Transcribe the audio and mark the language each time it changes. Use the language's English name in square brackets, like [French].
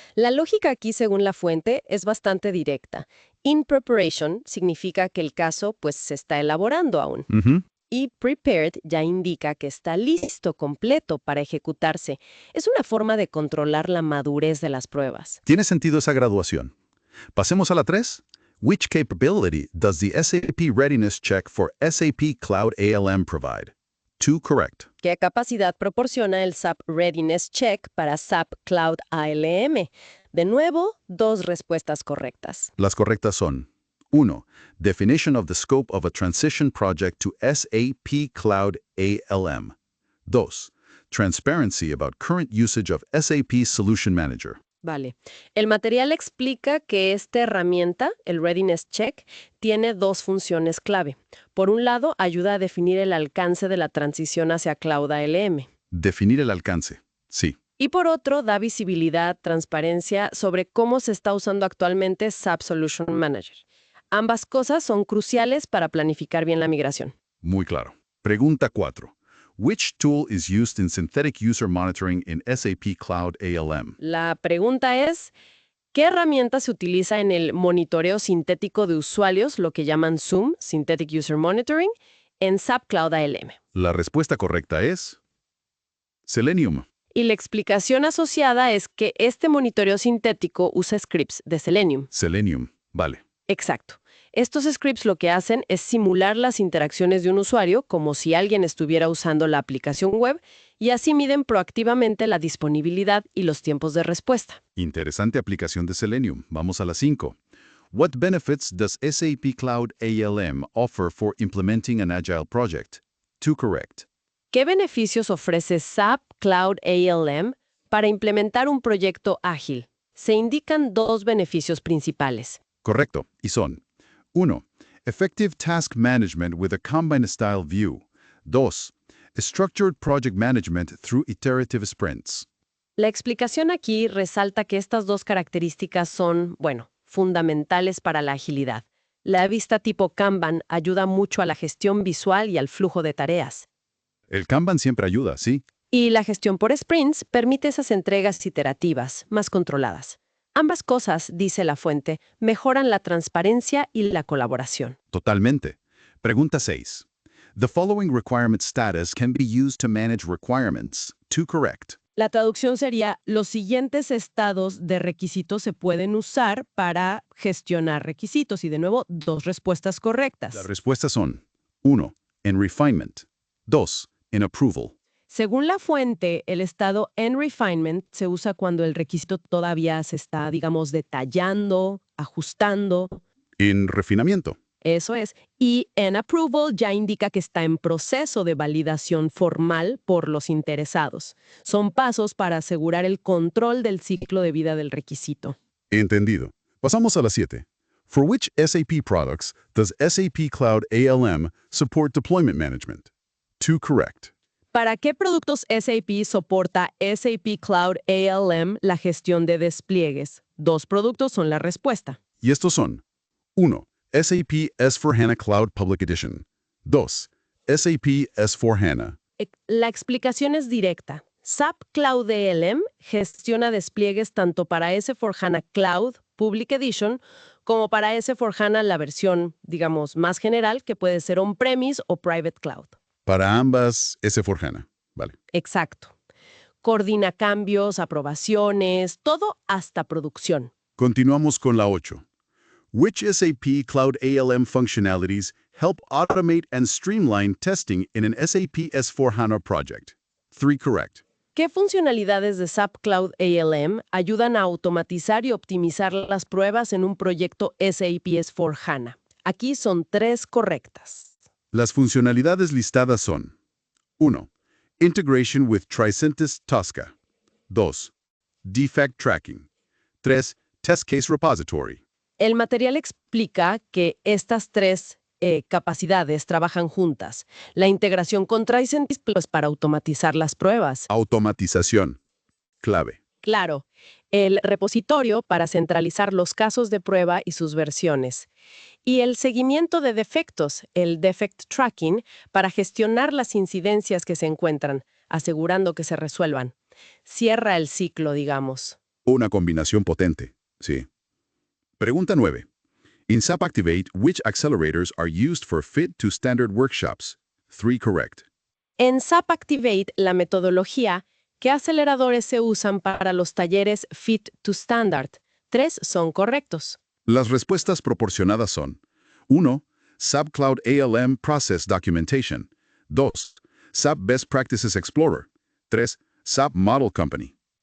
[Spanish] La lógica aquí, según la fuente, es bastante directa. In preparation significa que el caso, se está elaborando aún. Y prepared ya indica que está listo, completo para ejecutarse. Es una forma de controlar la madurez de las pruebas. Tiene sentido esa graduación. Pasemos a la 3. [English] Which capability does the SAP Readiness Check for SAP Cloud ALM provide? 2, correct. [Spanish] ¿Qué capacidad proporciona el SAP Readiness Check para SAP Cloud ALM? De nuevo, 2 respuestas correctas. Las correctas son: 1. [English] Definition of the scope of a transition project to SAP Cloud ALM. 2. Transparency about current usage of SAP Solution Manager. [Spanish] Vale. El material explica que esta herramienta, el Readiness Check, tiene dos funciones clave. Por un lado, ayuda a definir el alcance de la transición hacia Cloud ALM. Definir el alcance. Sí. Y por otro, da visibilidad, transparencia sobre cómo se está usando actualmente SAP Solution Manager. Ambas cosas son cruciales para planificar bien la migración. Muy claro. Pregunta 4. [English] Which tool is used in synthetic user monitoring in SAP Cloud ALM? [Spanish] La pregunta es, ¿qué herramienta se utiliza en el monitoreo sintético de usuarios, lo que llaman SUM, Synthetic User Monitoring, en SAP Cloud ALM? La respuesta correcta es Selenium. Y la explicación asociada es que este monitoreo sintético usa scripts de Selenium. Selenium. Vale. Exacto. Estos scripts lo que hacen es simular las interacciones de un usuario como si alguien estuviera usando la aplicación web y así miden proactivamente la disponibilidad y los tiempos de respuesta. Interesante aplicación de Selenium. Vamos a la 5. [English] What benefits does SAP Cloud ALM offer for implementing an agile project? 2 correct. [Spanish] ¿Qué beneficios ofrece SAP Cloud ALM para implementar un proyecto ágil? Se indican dos beneficios principales. Correcto. Y son 1. [English] Effective task management with a Kanban-style view. 2. Structured project management through iterative sprints. [Spanish] La explicación aquí resalta que estas dos características son, fundamentales para la agilidad. La vista tipo Kanban ayuda mucho a la gestión visual y al flujo de tareas. El Kanban siempre ayuda, sí. Y la gestión por sprints permite esas entregas iterativas, más controladas. Ambas cosas, dice la fuente, mejoran la transparencia y la colaboración. Totalmente. Pregunta 6. [English] The following requirement status can be used to manage requirements. 2 correct. [Spanish] La traducción sería, los siguientes estados de requisitos se pueden usar para gestionar requisitos. Y de nuevo, dos respuestas correctas. Las respuestas son 1. En refinement. 2. En approval. Según la fuente, el estado en refinement se usa cuando el requisito todavía se está, detallando, ajustando. En refinamiento. Eso es. Y en approval ya indica que está en proceso de validación formal por los interesados. Son pasos para asegurar el control del ciclo de vida del requisito. Entendido. Pasamos a la 7. [English] For which SAP products does SAP Cloud ALM support deployment management? 2 correct. [Spanish] ¿Para qué productos SAP soporta SAP Cloud ALM la gestión de despliegues? Dos productos son la respuesta. Y estos son 1. SAP S/4HANA Cloud Public Edition. 2. SAP S/4HANA. La explicación es directa. SAP Cloud ALM gestiona despliegues tanto para S/4HANA Cloud Public Edition como para S/4HANA la versión, más general, que puede ser on-premise o private cloud. Para ambas, S/4HANA. Vale. Exacto. Coordina cambios, aprobaciones, todo hasta producción. Continuamos con la 8. [English] Which SAP Cloud ALM functionalities help automate and streamline testing in an SAP S/4HANA project? 3 correct. [Spanish] ¿Qué funcionalidades de SAP Cloud ALM ayudan a automatizar y optimizar las pruebas en un proyecto SAP S/4HANA? Aquí son 3 correctas. Las funcionalidades listadas son 1. [English] Integration with Tricentis Tosca. [Spanish] 2. [English] Defect Tracking. 3. Test Case Repository. [Spanish] El material explica que estas 3 capacidades trabajan juntas. La integración con Tricentis para automatizar las pruebas. Automatización. Clave. Claro. El repositorio para centralizar los casos de prueba y sus versiones. Y el seguimiento de defectos, el Defect Tracking, para gestionar las incidencias que se encuentran, asegurando que se resuelvan. Cierra el ciclo, Una combinación potente, sí. Pregunta 9. [English] In SAP Activate, which accelerators are used for fit to standard workshops? 3 correct. [Spanish] En SAP Activate, la metodología, ¿qué aceleradores se usan para los talleres Fit to Standard? 3 son correctos. Las respuestas proporcionadas son 1. [English] SAP Cloud ALM Process Documentation. 2. SAP Best Practices Explorer. 3. SAP Model Company.